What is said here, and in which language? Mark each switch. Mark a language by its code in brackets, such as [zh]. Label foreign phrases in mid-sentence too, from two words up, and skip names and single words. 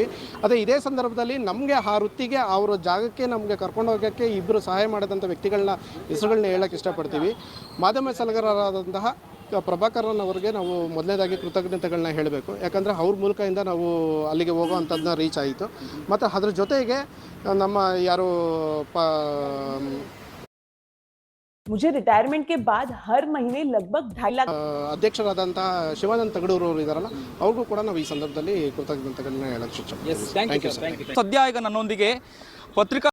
[kn] ಅದೇ ಇದೇ ಸಂದರ್ಭದಲ್ಲಿ ನಮಗೆ ಆ ವೃತ್ತಿಗೆ ಅವರ ಜಾಗಕ್ಕೆ ನಮಗೆ ಕರ್ಕೊಂಡು ಹೋಗೋಕ್ಕೆ ಇಬ್ಬರು ಸಹಾಯ ಮಾಡಿದಂಥ ವ್ಯಕ್ತಿಗಳನ್ನ ಹೆಸರುಗಳನ್ನ ಹೇಳೋಕ್ಕೆ ಇಷ್ಟಪಡ್ತೀವಿ. ಮಾಧ್ಯಮ ಸಲಹೆಗಾರರಾದಂತಹ ಪ್ರಭಾಕರನ್ ಅವರಿಗೆ ನಾವು ಮೊದಲನೇದಾಗಿ ಕೃತಜ್ಞತೆಗಳನ್ನ ಹೇಳಬೇಕು. ಯಾಕಂದರೆ ಅವ್ರ ಮೂಲಕದಿಂದ ನಾವು ಅಲ್ಲಿಗೆ ಹೋಗೋ ಅಂಥದ್ದನ್ನ ರೀಚ್ ಆಯಿತು. ಮತ್ತು ಅದ್ರ ಜೊತೆಗೆ ನಮ್ಮ ಯಾರು [hi] मुझे रिटायरमेंट के बाद हर महीने लगभग 2.5 लाख [kn] ಅಧ್ಯಕ್ಷರಾದಂತಹ ಶಿವಾನಂದ ತಗಡೂರು ಅವರು ಇದ್ದಾರಲ್ಲ, ಅವ್ರಿಗೂ ಕೂಡ ನಾವು ಈ ಸಂದರ್ಭದಲ್ಲಿ ಕೃತಜ್ಞತೆಗಳನ್ನ ಹೇಳಕ್ಕೆ ಇಷ್ಟಪಡ್ತೀವಿ. ಸದ್ಯ ಈಗ ನನ್ನೊಂದಿಗೆ ಪತ್ರಿಕಾ